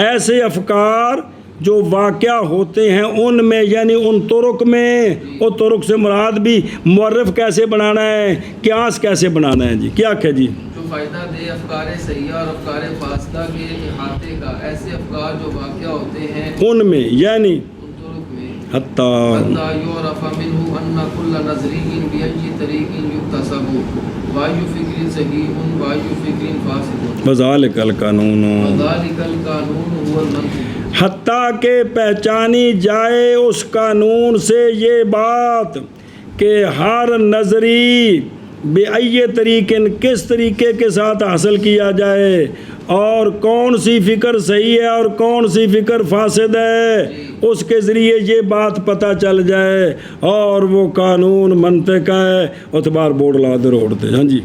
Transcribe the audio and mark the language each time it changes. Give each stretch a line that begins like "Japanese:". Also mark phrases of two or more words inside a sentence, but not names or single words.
Urdu: ایسے افکار جو واقع ہوتے ہیں ان میں یعنی ان طرق میں وہ طرق سے مراد بھی معرف کیسے بنانا ہے قیاس کیسے بنانا ہے جی کیا کہ جی جو فائدہ دے افکار صحیحہ اور افکار فاسدہ کے احاطے کا ایسے افکار جو واقع ہوتے ہیں ان میں یعنی ان طرق میں
Arabic: حتیٰ حتیٰ یعرف منہ ان کل نظری بأی طریق یکتسب وای فکر صحیح وای فکر فاسد وذالک القانون وذالک القانون هو المنطق
Urdu: حتیٰ کہ پہچانی جائے اس قانون سے یہ بات کہ ہر نظری
Arabic: بأی طریق
Urdu: کس طریقے کے ساتھ حاصل کیا جائے اور کون سی فکر صحیح ہے اور کون سی فکر فاسد ہے اس کے ذریعے یہ بات پتہ چل جائے اور وہ قانون منطق ہے اتبار بورڈ لا دے روڑتے ہاں جی